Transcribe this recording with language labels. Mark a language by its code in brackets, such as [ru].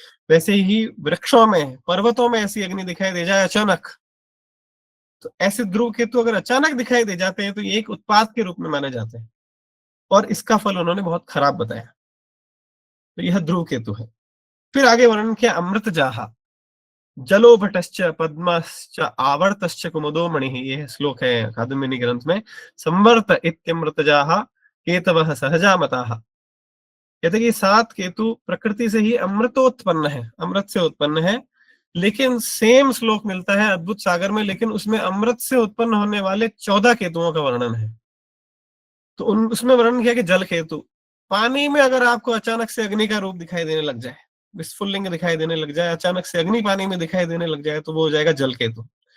[hi] वैसे ही वृक्षों में, पर्वतों में ऐसी अग्नि दिखाई दे जाए अचानक, तो ऐसे ध्रुव केतु अगर अचानक दिखाई दे जाते हैं, तो ये एक उत्पात के रूप में माने जाते हैं, और इसका फल उन्होंने बहुत खराब बताया। तो यह ध्रुव केतु है। फिर आगे वर्णन किया [sa] अमृत जाहा, जलोभटश्च पद्मश्च आवर्तश्च कुमुदो मणिः, [hi] ये श्लोक है कादम्बिनी ग्रंथ में। [sa] संवर्त इत्यमृतजाः केतवः सहजामताः। [hi] कहते कि 7 केतु प्रकृति से ही अमृतोत्पन्न है, अमृत से उत्पन्न है। लेकिन सेम श्लोक मिलता है अद्भुत सागर में, लेकिन उसमें अमृत से उत्पन्न होने वाले 14 केतुओं का वर्णन है। तो उसमें वर्णन किया कि जल केतु, पानी में अगर आपको अचानक से अग्नि का रूप दिखाई देने लग जाए, विस्फुलिंग दिखाई देने लग जाए, अचानक से अग्नि पानी में दिखाई देने लग जाए, तो वो हो जाएगा जल केतु।